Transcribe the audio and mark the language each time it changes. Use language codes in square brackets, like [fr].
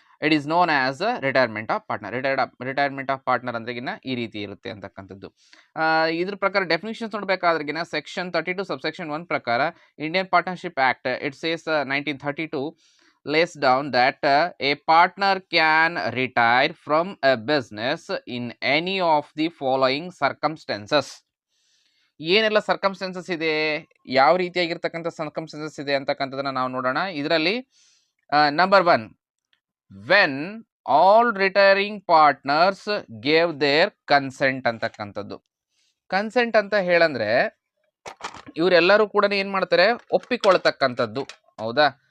[en] It is known as retirement of partner. Retirement of partner [kn] ಅಂದ್ರೆಗಿನ ಈ ರೀತಿ ಇರುತ್ತೆ ಅಂತಕ್ಕಂಥದ್ದು. ಇದ್ರ ಪ್ರಕಾರ ಡೆಫಿನಿಷನ್ಸ್ ನೋಡಬೇಕಾದ್ರೆಗಿನ [en] Section 32 subsection 1 ಪ್ರಕಾರ Indian partnership act it says 1932 lays down that a partner can retire from a business in any of the following circumstances. [kn] ಏನೆಲ್ಲ circumstances ಇದೆ, ಯಾವ ರೀತಿಯಾಗಿರ್ತಕ್ಕಂಥ ಸರ್ಕಮ್ಸ್ಟೆನ್ಸಸ್ ಇದೆ ಅಂತಕ್ಕಂಥದ್ದನ್ನ ನಾವು ನೋಡೋಣ. ಇದರಲ್ಲಿ [en] number 1, when all retiring partners gave their consent [kn] ಅಂತಕ್ಕಂಥದ್ದು. ಕನ್ಸೆಂಟ್ ಅಂತ ಹೇಳಂದ್ರೆ ಇವರೆಲ್ಲರೂ ಕೂಡ ಏನು ಮಾಡ್ತಾರೆ, ಒಪ್ಪಿಕೊಳ್ತಕ್ಕಂಥದ್ದು, ಹೌದಾ?